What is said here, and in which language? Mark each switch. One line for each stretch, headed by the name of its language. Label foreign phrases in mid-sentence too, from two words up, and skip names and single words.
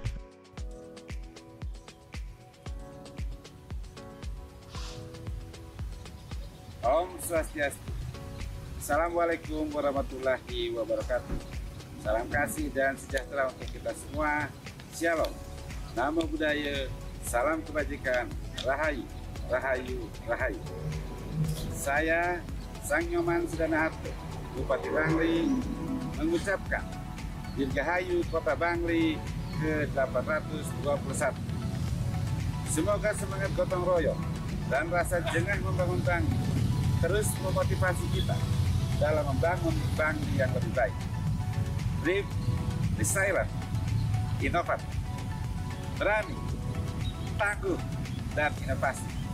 Balinese: Om Swastiastu.
Arabic: Assalamualaikum warahmatullahi wabarakatuh.
Indonesian: Salam kasih dan sejahtera untuk kita semua. Shalom.
Pali: Namo Buddhaya,
Indonesian: salam kebajikan,
Balinese: Rahayu, Rahayu, Rahayu.
Indonesian: Saya Sang Nyoman Sudana Harto, Bupati Bangli, mengucapkan Dirgahayu Kota Bangli ke-821. Semoga semangat gotong royong dan rasa jengah membangun Bangli terus memotivasi kita dalam membangun Bangli yang lebih baik.
English: Brave, resilient,
Indonesian: inovatif, berani, tangguh, dan inovasi.